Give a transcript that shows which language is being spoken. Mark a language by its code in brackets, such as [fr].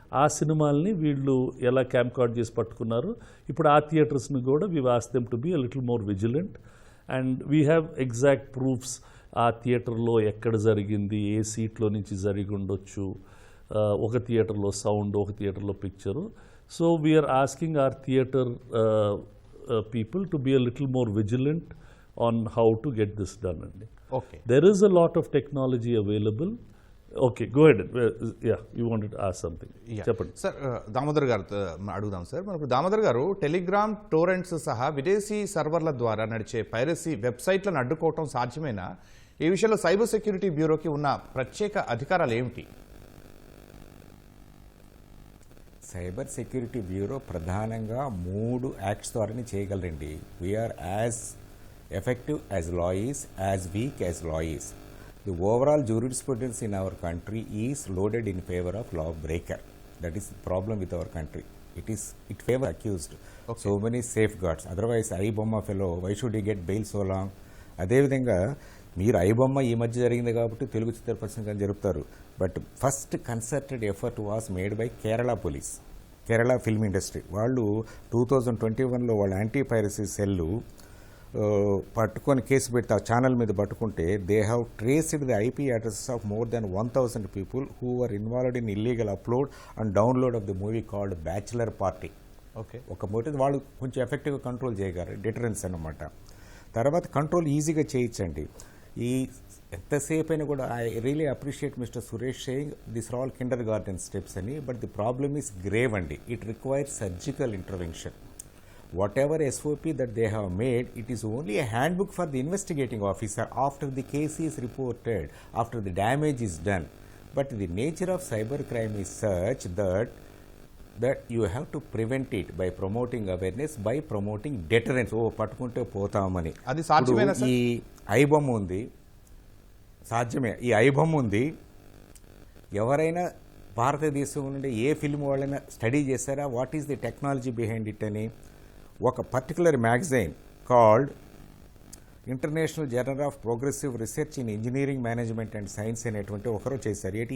[te] ఆ సినిమాల్ని వీళ్ళు ఎలా క్యాంకార్డ్ చేసి పట్టుకున్నారు. ఇప్పుడు ఆ థియేటర్స్ని కూడా [en] We ask them to be a little more vigilant, and we have exact proofs. [te] ఆ థియేటర్లో ఎక్కడ జరిగింది, ఏ సీట్లో నుంచి జరిగి ఉండొచ్చు, ఒక థియేటర్లో సౌండ్, ఒక థియేటర్లో picture. [en] So we are asking our theatre people to be a little more vigilant on how to get this done. Okay. There is a lot of technology available. Okay go ahead ya you wanted to ask something [te] చెప్పండి. Sir Damodar గారు అడుగుదాం sir. మనకు దామోదర్ గారు Telegram, torrents సహా విదేశీ సర్వర్ల ద్వారా నడిచే piracy వెబ్సైట్లను అడ్డుకోవటం సాధ్యమేనా? ఈ విషయంలో సైబర్ సెక్యూరిటీ బ్యూరోకి ఉన్న ప్రత్యేక అధికారాలు ఏమిటి? సైబర్ సెక్యూరిటీ బ్యూరో ప్రధానంగా 3 యాక్ట్స్ ద్వారానే చేయగలరండి. [en] We are as effective as law is, as weak as law is. The overall jurisprudence in our country is loaded in favor of law breaker. That is the problem with our country. It favor accused. Okay. So many safeguards. Otherwise, iBomma fellow, why should he get bail so long? [te] అదేవిధంగా మీరు ఐబొమ్మ ఈ మధ్య జరిగింది కాబట్టి తెలుగు చిత్ర పరిశ్రమ జరుపుతారు. [en] But first concerted effort was made by Kerala police, Kerala film industry. [te] వాళ్ళు 2021లో వాళ్ళ యాంటీ పైరసీ సెల్లు పట్టుకొని కేసు పెడితే ఆ ఛానల్ మీద పట్టుకుంటే [en] They have traced the IP addresses of more than 1000 people who are involved in illegal upload and download of the movie called bachelor party. Okay, [te] ఒక motive వాళ్ళు కొంచెం ఎఫెక్టివ్గా control చేయగలరు, డిటరెన్స్ అన్నమాట. తర్వాత కంట్రోల్ ఈజీగా చేయించండి. ఈ ఎంతసేపు అయినా కూడా [en] I really appreciate Mr Suresh saying this are all kindergarten steps అని. But the problem is grave అండి. It requires surgical intervention. Whatever SOP that they have made, it is only a handbook for the investigating officer after the case is reported, after the damage is done. But the nature of cybercrime is such that you have to prevent it by promoting awareness, by promoting deterrence. [te] Oh, పట్టుకుంటే పోతామని. అది సాధ్యమేనా sir? ఈ ఐబొమ్మ ఉంది, సాధ్యమే. ఈ ఐబొమ్మ ఉంది. ఎవరైనా భారతదేశం నుండి ఏ ఫిల్మ్ వాళ్ళైనా స్టడీ చేశారా [en] what is the technology behind it [te] అని? ఒక particular magazine called international journal of progressive research in engineering management and science అనేటువంటి ఒకరు చేశారు.